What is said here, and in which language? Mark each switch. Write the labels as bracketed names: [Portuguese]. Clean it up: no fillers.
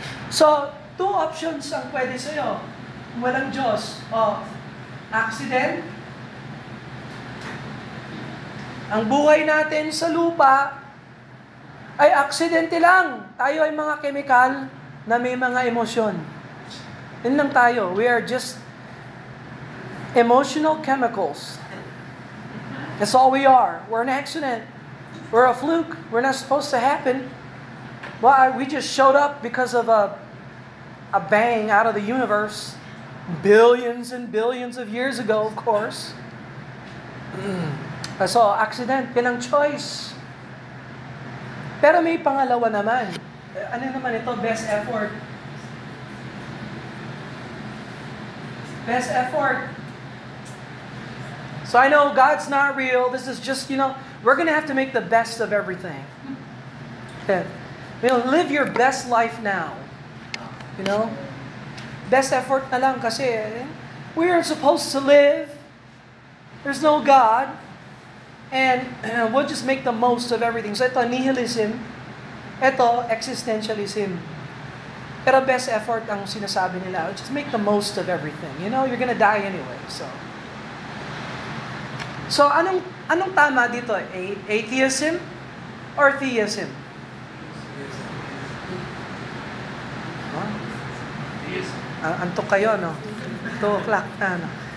[Filipino] So, two options ang pwede sa'yo. Walang Diyos. Accident. Ang buhay natin sa lupa ay aksidente lang. Tayo ay mga chemical na may mga emosyon. Yun lang tayo. [English] We are just emotional chemicals. That's all we are. We're an accident. We're a fluke. We're not supposed to happen. Well, we just showed up because of a bang out of the universe. Billions and billions of years ago, of course. [Filipino] So, accident. Yan ang choice. Pero may pangalawa naman. Ano naman ito? Best effort. [English] Best effort. So I know God's not real. This is just, we're going to have to make the best of everything. Live your best life now. Best effort [Filipino] na lang kasi [English] we aren't supposed to live. There's no God. And we'll just make the most of everything. [Filipino] So ito, nihilism. Ito, existentialism. Pero best effort ang sinasabi nila. [English] Just make the most of everything. You're gonna die anyway. [Filipino] So anong tama dito? Atheism or theism? Theism. Antok kayo, no? 2 o'clock na, no?